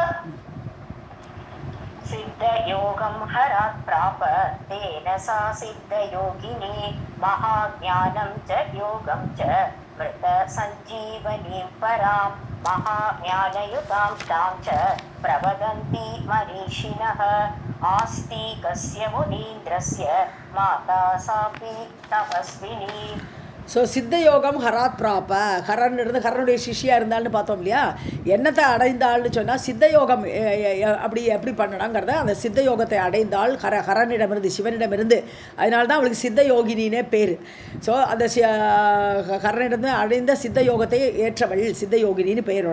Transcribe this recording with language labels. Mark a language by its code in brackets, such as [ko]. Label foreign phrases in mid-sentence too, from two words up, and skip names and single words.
[sa] सिद्धयोगं हरात् प्राप तेन सा सिद्धयोगिनी महाज्ञानं च योगं च मृतसञ्जीवनीं परां महाज्ञानयुतां तां च प्रवदन्ति मनीषिणः आस्तिकस्य मुनीन्द्रस्य माता सापि तपस्विनी. [ta] ஸோ [sa] सिद्ध योगं हरात् प्राप, [ta] ஹரன் இருந்து ஹரனுடைய சிஷியாக இருந்தால்னு பார்த்தோம் இல்லையா. என்னத்தை அடைந்தாள்னு சொன்னால் சித்த யோகம் அப்படி எப்படி பண்ணணுங்கிறத அந்த சித்த யோகத்தை அடைந்தாள் ஹரனிடமிருந்து சிவனிடமிருந்து. அதனால தான் அவளுக்கு சித்த யோகினினே பேர். ஸோ அந்த ஹரனிடம் அடைந்த சித்த யோகத்தை ஏற்றவள் சித்த யோகினின்னு பெயரோட.